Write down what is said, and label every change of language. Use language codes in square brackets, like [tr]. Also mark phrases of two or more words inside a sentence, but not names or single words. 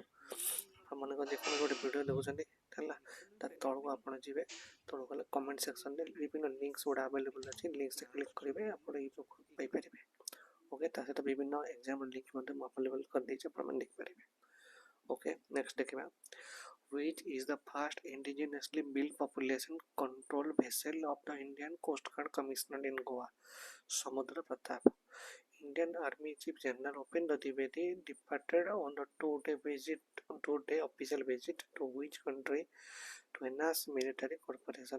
[or] ଆପଣମାନଙ୍କ ଯେକୌଣସି ଗୋଟେ ଭିଡ଼ିଓ ଦେଖୁଛନ୍ତି ହେଲା, ତା ତଳକୁ ଆପଣ ଯିବେ, ତଳକୁ ଗଲେ [en] comment section [or] ବିଭିନ୍ନ ଲିଙ୍କ୍ସ ଗୁଡ଼ା ଆଭେଲେବୁଲ୍ ଅଛି। ଲିଙ୍କ୍ସରେ କ୍ଲିକ୍ କରିବେ, ଆପଣ [en] e book [or] ପାଇପାରିବେ। ଓକେ, ତା ସହିତ ବିଭିନ୍ନ ଏକ୍ଜାମ୍ର ଲିଙ୍କ୍ ମଧ୍ୟ ମୁଁ ଆଭେଲେବୁଲ୍ କରିଦେଇଛି, ଆପଣମାନେ ଦେଖିପାରିବେ। ଓକେ, ନେକ୍ସଟ ଦେଖିବା। [en] Which is the first indigenously built population control vessel of the Indian Coast Guard commissioned in Goa? Samudra Pratap. Indian Army Chief General Upendra Dwivedi departed on the two-day official visit to which country to enhance military cooperation?